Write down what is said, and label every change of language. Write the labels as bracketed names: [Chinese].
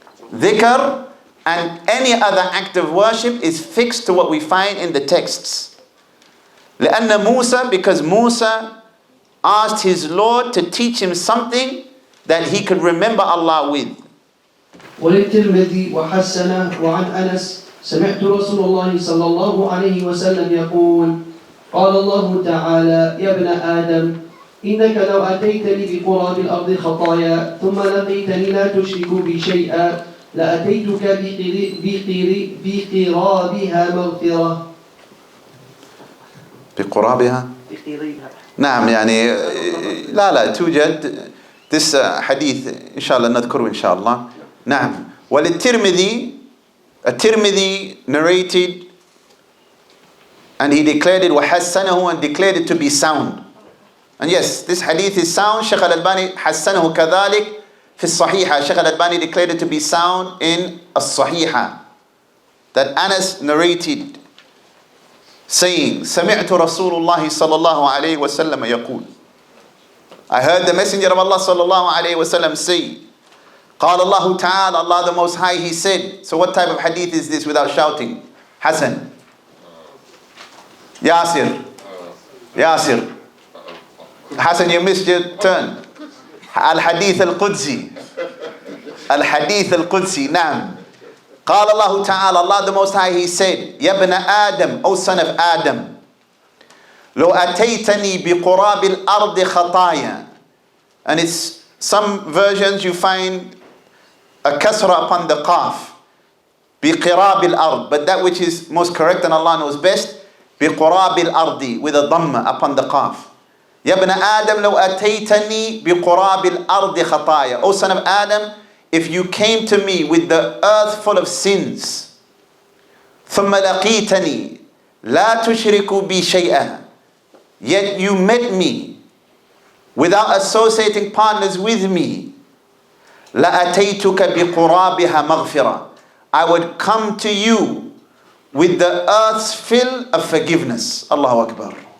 [English] Dhikr and any other act of worship is fixed to what we find in the texts. [Arabic] لأن موسى, [English] because Musa asked his Lord to teach him something that he could remember Allah with. [Arabic] وللترمذي وحسنه وعن أنس سمعت رسول الله صلى الله عليه وسلم يقول قال الله تعالى يا ابن آدم إنك لو أتيتني بقراب الأرض خطايا ثم لقيتني لا تشرك بي شيئا لأتيتك بقرابها مغفرة. بقرابها؟ نعم يعني لا توجد. [English] This hadith [Arabic] إن شاء الله نذكره إن شاء الله. نعم. وللترمذي, الترمذي [English] narrated and he declared it [Arabic] وحسنه [English] and declared it to be sound. And yes, this hadith is sound. [Arabic] Shaykh al-Albani حسنه كذلك في الصحيحة. [English] Shaykh al-Albani declared it to be sound in الصحيحة. That Anas narrated saying [Arabic] سمعت رسول الله صلى الله عليه وسلم [English] يقول, I heard the messenger of Allah [Arabic] صلى الله عليه وسلم [English] say, [Arabic] قال الله تعالى, [English] Allah the Most High, He said. So what type of hadith is this without shouting? Hassan, Yasir, Hassan, you missed your turn. Al-Hadith Al-Qudsi, Al-Hadith Al-Qudsi. Naam. [Arabic] قال الله تعالى, [English] Allah the Most High, He said, [Arabic] يا ابن آدم, [English] O son of Adam, [Arabic] لو أتيتني بقراب الأرض خطايا. [English] And it's some versions you find a kasra upon the qaf, [Arabic] بقراب الأرض, [English] but that which is most correct and Allah knows best, بقراب الأرض, with a dhamma upon the qaf. [Arabic] يا ابن آدم لو أتيتني بقراب الأرض خطايا. [English] O son of Adam, if you came to me with the earth full of sins, [Arabic] ثم لقيتني لا تشرك بي شيئا, [English] yet you met me without associating partners with me, [Arabic] لأتيتك بقرابها مغفرة, [English] I would come to you with the earth's fill of forgiveness. Allahu Akbar.